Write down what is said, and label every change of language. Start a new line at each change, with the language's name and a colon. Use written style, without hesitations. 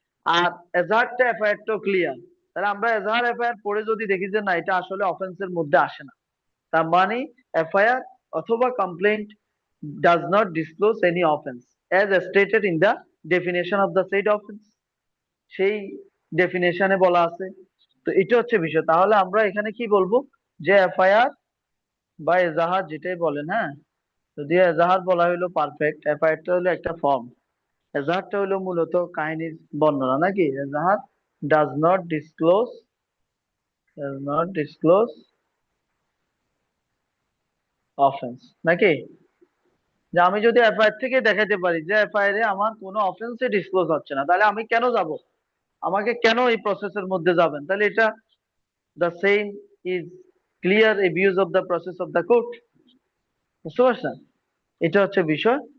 Bangla: আর এজাহারটা এফআইআরটাও clear. তাহলে আমরা এজাহার এফআইআর পড়ে যদি দেখি যে না এটা আসলে অফেন্সের মধ্যে আসে না, তার মানে এফআইআর অথবা complaint
English: does not disclose any offense as stated in the definition of the said offense,
Bangla: সেই ডেফিনেশনে বলা আছে। তো এটা হচ্ছে বিষয়। তাহলে আমরা এখানে কি বলবো, যে এফআইআর বা এজাহার যেটাই বলেন, হ্যাঁ, যদি এজাহার বলা হইলো পারফেক্ট, এফআইআরটা হলো একটা ফর্ম, এজাহারটা হলো মূলত কাহিনীর বর্ণনা নাকি?
English: এজাহার does not disclose, does not disclose offense নাকি?
Bangla: যে আমি যদি এফআইআর থেকে দেখাতে পারি যে এফআইআর এ আমার কোনো অফেন্সে ডিসক্লোজ হচ্ছে না, তাহলে আমি কেন যাব, আমাকে কেন এই প্রসেসের মধ্যে যাবেন? তাহলে এটা
English: The same is clear abuse of the process of the court.
Bangla: বুঝতে পারছেন? এটা হচ্ছে বিষয়।